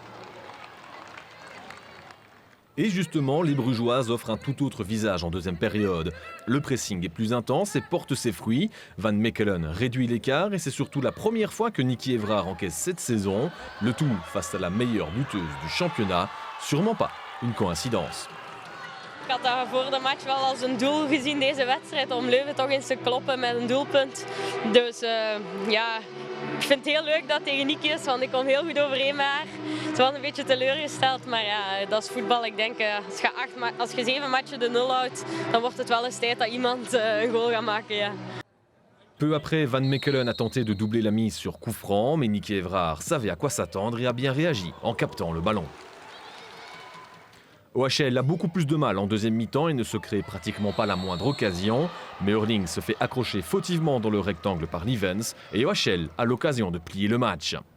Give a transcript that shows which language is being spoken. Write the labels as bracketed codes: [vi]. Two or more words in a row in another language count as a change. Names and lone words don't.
[fr] Et justement, les Brugeoises offrent un tout autre visage en deuxième période. Le pressing est plus intense et porte ses fruits. Van Mechelen réduit l'écart et c'est surtout la première fois que Niki Evrard encaisse cette saison. Le tout face à la meilleure buteuse du championnat. Sûrement pas une coïncidence. [nl] Ik had dat voor de match wel als een doel gezien, deze wedstrijd, om Leuven toch eens te kloppen met een doelpunt. Dus ja, ik vind het heel leuk dat het tegen Niki is, want ik kom heel goed overeen met haar. Het was een beetje teleurgesteld, maar ja, dat is voetbal. Ik denk, als je 7 matchen de 0 houdt, dan wordt het wel eens tijd dat iemand een goal gaat maken. Ja. [fr] Peu après, Van Mechelen a tenté de doubler la mise sur coup franc, mais Niki Evrard savait à quoi s'attendre et a bien réagi en captant le ballon. OHL a beaucoup plus de mal en deuxième mi-temps et ne se crée pratiquement pas la moindre occasion. Mais Hurling se fait accrocher fautivement dans le rectangle par Livens et OHL a l'occasion de plier le match.